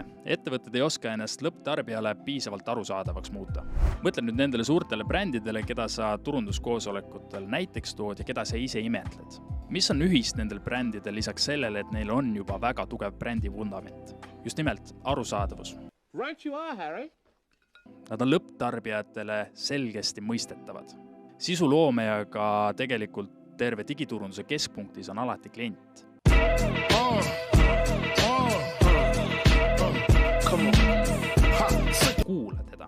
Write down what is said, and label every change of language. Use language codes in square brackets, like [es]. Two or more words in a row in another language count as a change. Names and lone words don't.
[et] Ettevõtted ei oska ennast lõpptarbijale piisavalt arusaadavaks muuta. Mõtle nüüd nendele suurtele brändidele, keda sa turunduskoosolekutel näiteks tood ja keda sa ise imetled. Mis on ühist nendel brändidel lisaks sellele, et neil on juba väga tugev brändi vundament? Just nimelt arusaadavus. [en] Right you are, Harry. [et] Nad on lõpptarbijatele selgesti mõistetavad. Sisuloome ja ka tegelikult terve digiturunduse keskpunktis on alati klient. Kuula teda.